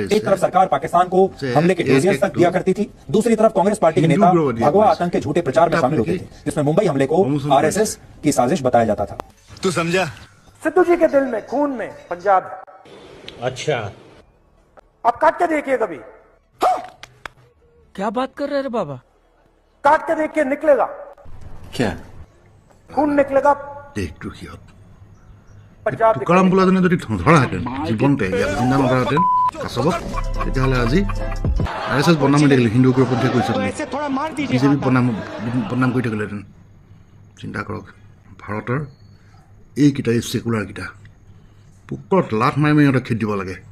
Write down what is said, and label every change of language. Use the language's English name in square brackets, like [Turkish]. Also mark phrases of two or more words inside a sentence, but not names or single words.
[Hindi] एक तरफ सरकार पाकिस्तान को हमले के इंटेलिजेंस तक दिया करती थी, दूसरी तरफ कांग्रेस पार्टी के नेता भगवा आतंक के झूठे प्रचार में शामिल होते थे जिसमें मुंबई हमले को आरएसएस की साजिश बताया जाता था। तू समझा? सिद्धू जी के दिल में खून में पंजाब है। अच्छा अब काट के देखिए कभी। क्या बात कर रहे रे बाबा? काट के देखिए, निकलेगा क्या? खून निकलेगा। [Assamese] দেশটো সিহঁত [Hindi] पंजाब [Assamese] তুকাৰাম বোলাজনে যদি ধৰাহেঁতেন জীৱনতে ইয়াত জিন্দা নধৰাহেঁতেন কাছবক, তেতিয়াহ'লে আজি আৰএছএছ বদনাম হৈ থাকিলে, হিন্দু উগ্ৰপন্থীয়ে কৈছে বিজেপি বদনাম কৰি থাকিলেহেঁতেন। চিন্তা কৰক, ভাৰতৰ এইকেইটা এই ছেকুলাৰকেইটা পুকৰত লাঠ মাৰি মাৰি সিহঁতক খেদি দিব লাগে।